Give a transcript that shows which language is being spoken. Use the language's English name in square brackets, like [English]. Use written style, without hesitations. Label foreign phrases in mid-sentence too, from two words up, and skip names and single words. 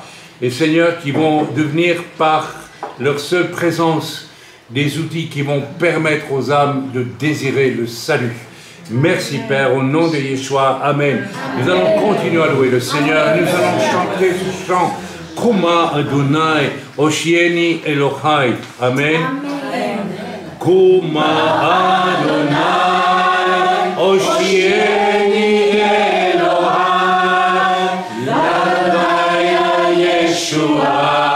[French] Et Seigneur, qui vont devenir par leur seule présence des outils qui vont permettre aux âmes de désirer le salut. Merci Père, au nom de Yeshua, Amen. Nous allons continuer à louer le Seigneur, nous allons chanter ce chant, [Hebrew] קומה אדוני, הושיעני אלוהי, [French] Amen. [Hebrew] קומה אדוני, הושיעני אלוהי, לדעה ישוע.